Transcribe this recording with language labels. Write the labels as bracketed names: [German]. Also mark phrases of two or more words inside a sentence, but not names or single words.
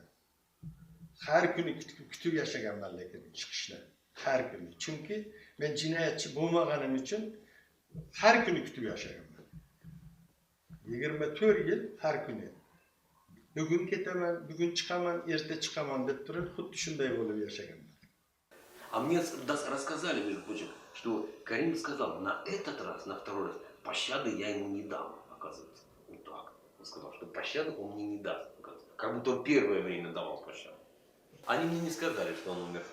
[Uzbek] Har kuni kutib yashaganman lekin chiqishni. Har kuni. Chunki men jinoyatchi bo'lmaganim uchun har kuni kutib yashaganman. 24 yil har kuni. Bugun ketaman, bugun chiqaman, erta chiqaman deb turib, xuddi shunday bo'lib yashaganman. [Russian] А мне рассказали, между прочим, что Карим сказал, на этот раз, на второй раз, пощады я ему не дам, оказывается. Вот так. Он сказал, что пощады он мне не даст, оказывается. Как будто он первое время давал пощаду. Они мне не сказали, что он умер.